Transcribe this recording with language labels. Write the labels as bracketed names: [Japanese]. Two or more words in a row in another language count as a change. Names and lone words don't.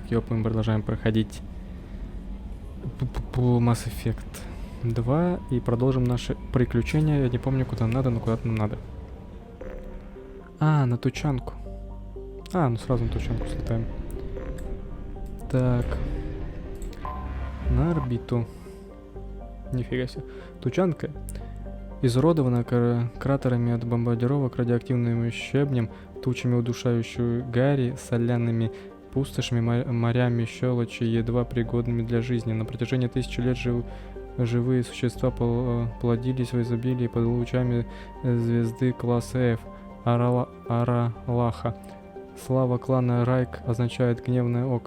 [Russian] Мы продолжаем проходить Mass Effect 2 и продолжим наши приключения. Я не помню, куда нам надо, но куда-то нам надо. На Тучанку. Ну сразу на Тучанку слетаем. Так. На орбиту. Нифига себе. Тучанка изуродована кратерами от бомбардировок, радиоактивным щебнем, тучами удушающую гари, соляными пустошами, морями щелочи, едва пригодными для жизни. На протяжении тысячи лет живые существа плодились в изобилии под лучами звезды класса F, Аралаха. Слава клана Райк означает «гневное око».